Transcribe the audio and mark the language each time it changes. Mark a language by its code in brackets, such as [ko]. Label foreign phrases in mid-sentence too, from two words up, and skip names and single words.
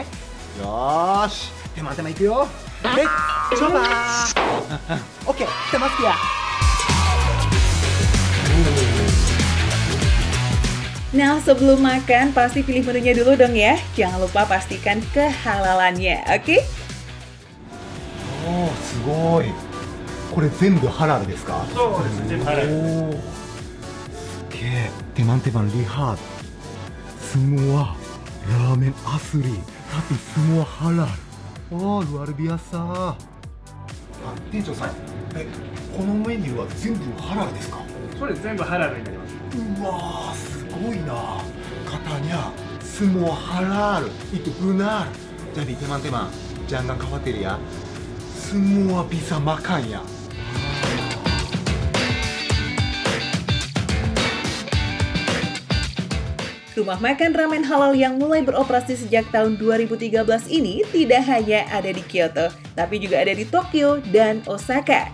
[id] Yosh, teman-teman ikut yo. Coba. Oke, kita masuk ya. Nah, sebelum makan pasti pilih menunya dulu dong ya. Jangan lupa pastikan kehalalannya, oke? [ja] Oh, すごい。これ全部ハラルですか？そうです、全部ハラル。 [id] すげえ。teman-teman lihat, semua ramen asli tapi semua halal. Oh, luar biasa. [ja] 店長さん、このメニューは全部ハラルですか？そうです、全部ハラルになります。うわー、すごいな。 [id] katanya semua halal itu benar. Jadi teman-teman, jangan khawatir ya. Semua bisa makan ya. Rumah makan ramen halal yang mulai beroperasi sejak tahun 2013 ini tidak hanya ada di Kyoto, tapi juga ada di Tokyo dan Osaka.